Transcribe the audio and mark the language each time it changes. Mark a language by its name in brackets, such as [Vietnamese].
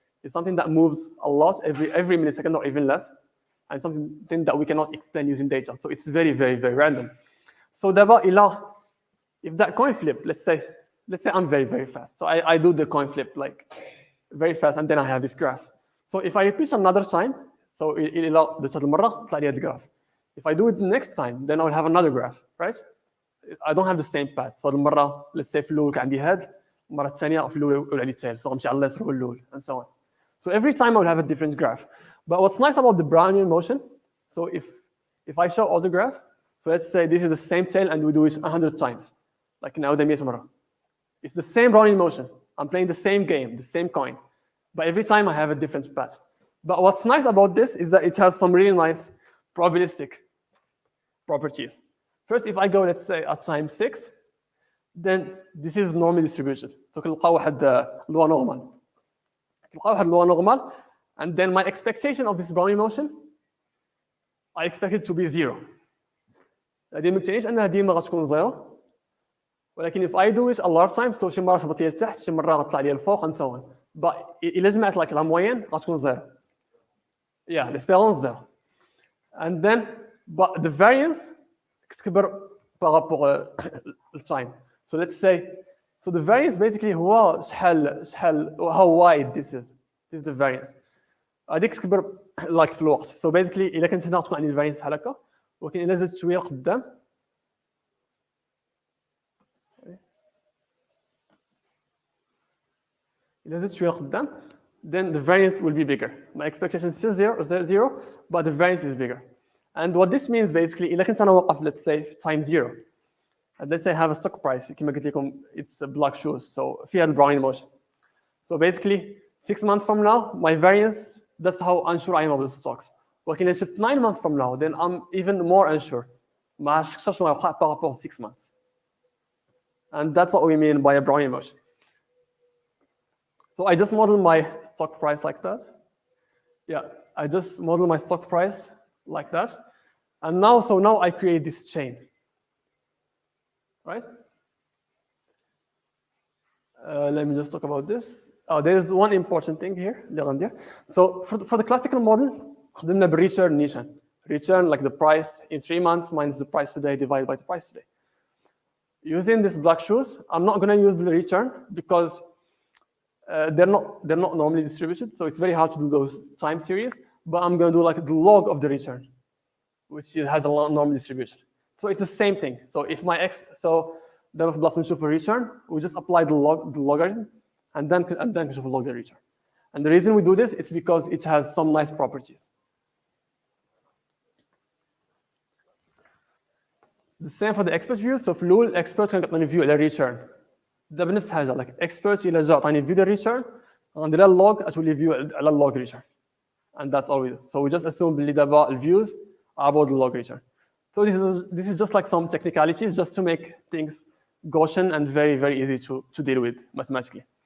[English] It's something that moves a lot every millisecond or even less, and something that we cannot explain using data. So it's very, very, very random. So if that coin flip, let's say I'm very, very fast. So I do the coin flip like very fast, and then I have this graph. So if I repeat another time, so [Arabic] إلا درت هاد المرة طلع لي هاد الجراف. [English] If I do it next time, then I'll have another graph, right? I don't have the same path. [Arabic] So المرة [English] let's say [Arabic] في الأول كان عندي هاد، المرة الثانية في الأول يولي عندي الثالث. So غنمشي على اليسار والأول [English] and so on. So every time I'll have a different graph. But what's nice about the Brownian motion, so if I show all the graph, so let's say this is the same tail and we do it 100 times. Like now the مرة. It's the same Brownian motion. I'm playing the same game, the same coin. But every time I have a different path. But what's nice about this is that it has some really nice probabilistic properties. First, if I go, let's say, at time 6, then this is normally distributed. [Arabic] So كنلقاو واحد لوا نورمال. كنلقاو واحد لوا نورمال, [English] and then my expectation of this Brownian motion, I expect it to be 0. [Arabic] هذه ما كتعنيش انها ديما غتكون 0. ولكن [English] if I do it a lot of times, so [Arabic] شي مرة تهبط لي لتحت, شي مرة غتطلع لي الفوق [English] and so on. [Arabic] But إلا جمعت like [French] la moyenne [Arabic] غتكون 0. Yeah, [French] l'espérance [Arabic] 0. [English] And then, but the variance [Arabic] كتكبر [French] par rapport [English] the time. So let's say, so the variance basically [Arabic] هو شحال [English] how wide this is. This is the variance. [Arabic] هذيك كتكبر like في الوقت. [English] So basically [Arabic] إلا كنت هنا تكون عندي الفاريانس بحال هكا, ولكن إلا زدت شوية قدام [English] then the variance will be bigger. My expectation is still zero, but the variance is bigger. And what this means basically, [Arabic] إلا كنت أنا واقف [English] let's say time 0, and let's say I have a stock price [Arabic] كما قلت لكم [English] it's a black shoes, so فيها the Brownian motion. So basically 6 months from now, my variance, that's how unsure I am about the stocks. [Arabic] ولكن إلا شفت [English] 9 months from now, then I'm even more unsure. [Arabic] ما عرفتش شنو غيوقع [French] par rapport [Arabic] 6 months. [English] And that's what we mean by a Brownian motion. So I just model my stock price like that. Yeah, I just model my stock price like that. And now I create this chain, right? Let me just talk about this. Oh, there is one important thing here. So for the classical model, [Arabic] خدمنا بالreturn [English] niche. Return like the price in 3 months minus the price today divided by the price today. Using this black shoes, I'm not going to use the return because they're not normally distributed, so it's very hard to do those time series. But I'm going to do like the log of the return, which has a normal distribution. So it's the same thing. So if my x, so then plus [Arabic] نشوف [English] return, we just apply the logarithm, and then نشوف log the return. And the reason we do this, it's because it has some nice properties. The same for the expert view. [Arabic] So في الأول expert كان يعطيني view على return. ده بنفس الحاجه like experts الى جا عطاني view the return غندير لها log غتولي view على log return, [English] and that's all we do. So we just assume [Arabic] بلي دابا [English] views are about the log return. So this is just like some technicalities just to make things Gaussian and very, very easy to deal with mathematically.